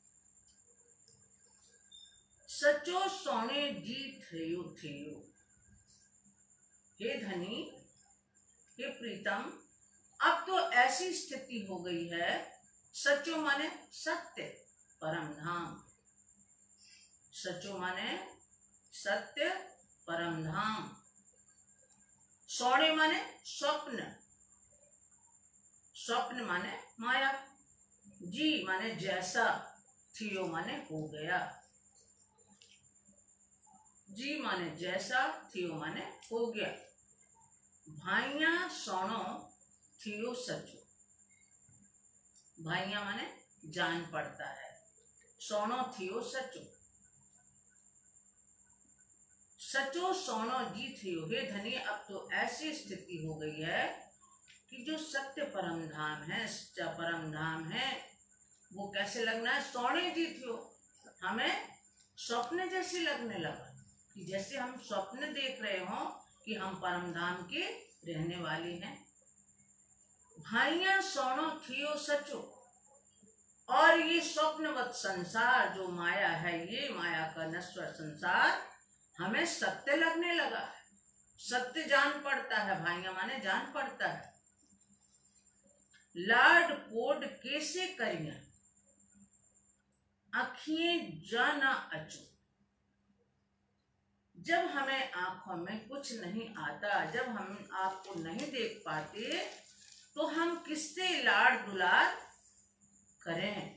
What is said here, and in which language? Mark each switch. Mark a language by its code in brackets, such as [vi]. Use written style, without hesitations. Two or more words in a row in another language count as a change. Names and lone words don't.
[sd] सचो सोने जी थेयो थेयो, [hi] हे धनी, हे प्रीतम, अब तो ऐसी स्थिति हो गई है, सचो माने सत्य परम धाम, सचो माने सत्य परम धाम, सोने माने स्वप्न, स्वप्न माने माया, जी माने जैसा, थियो माने हो गया, जी माने जैसा, थियो माने हो गया। [sd] भाइया सोनो थियो सचो, [hi] भाइया माने जान पड़ता है, [sd] सोनो थियो सचो, सचो सोनो जी थियो, [hi] हे धनी, अब तो ऐसी स्थिति हो गई है कि जो सत्य परम धाम है, सच्चा परम धाम है, वो कैसे लगना है? [sd] सोने जी थियो, [hi] हमें स्वप्न जैसे लगने लगा, कि जैसे हम स्वप्न देख रहे हो कि हम परम धाम के रहने वाले हैं। [sd] भाइया सोनो थियो सचो, [hi] और ये स्वप्नवत संसार जो माया है, ये माया का नश्वर संसार हमें सत्य लगने लगा है, सत्य जान पड़ता है, भाइया माने जान पड़ता है। [sd] लाड कोड कैसे करिया, आँखें जाना अचो, [hi] जब हमें आंखों में कुछ नहीं आता, जब हम आपको नहीं देख पाते, तो हम किससे लाड़ दुलार करें?